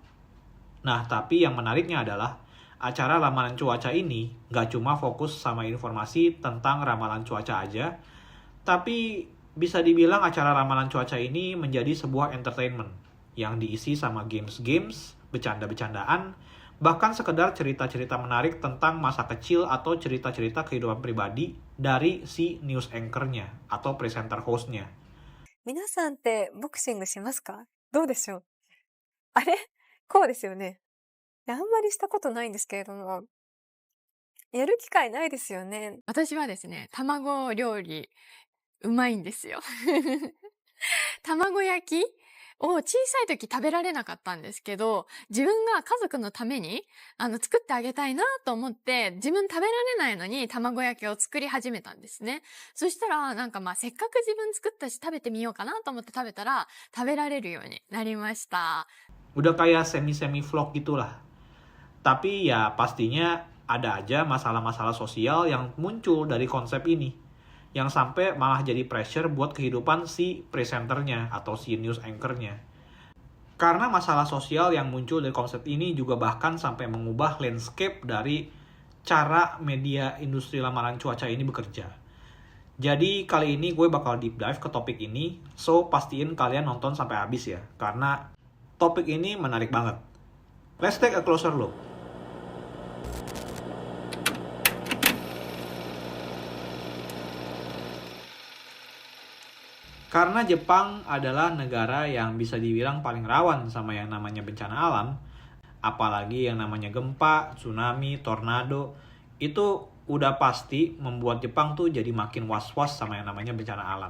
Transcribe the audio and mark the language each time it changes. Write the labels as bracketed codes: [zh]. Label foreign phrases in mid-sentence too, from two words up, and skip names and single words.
[id] Nah, tapi yang menariknya adalah acara ramalan cuaca ini nggak cuma fokus sama informasi tentang ramalan cuaca aja, tapi bisa dibilang acara ramalan cuaca ini menjadi sebuah entertainment yang diisi sama games-games, bercanda-bercandaan, bahkan sekedar cerita-cerita menarik tentang masa kecil atau cerita-cerita kehidupan pribadi dari si [en] news anchor-nya [id] atau [en] presenter host-nya. [ja] 皆さんってボクシングしますか？どうでしょう？あれ？こうですよね。あんまりしたことないんですけれども、やる機会ないですよね。私はですね、卵料理、うまいんですよ。卵焼きを小さい時食べられなかったんですけど、自分が家族のために作ってあげたいなと思って、自分食べられないのに卵焼きを作り始めたんですね。そしたらせっかく自分作ったし食べてみようかなと思って食べたら食べられるようになりました。 [id] Udah kayak semi-semi vlog gitulah. Tapi ya pastinya ada aja masalah-masalah sosial yang muncul dari konsep ini, yang sampai malah jadi pressure buat kehidupan si presenternya atau si [en] news anchor-nya. [id] Karena masalah sosial yang muncul dari konsep ini juga bahkan sampai mengubah landscape dari cara media industri ramalan cuaca ini bekerja. Jadi kali ini gue bakal [en] deep dive [id] ke topik ini, so pastiin kalian nonton sampai habis ya, karena topik ini menarik banget. [en] Let's take a closer look. [id] Karena Jepang adalah negara yang bisa dibilang paling rawan sama yang namanya bencana alam, apalagi yang namanya gempa, tsunami, tornado, itu udah pasti membuat Jepang tuh jadi makin was-was sama yang namanya bencana alam.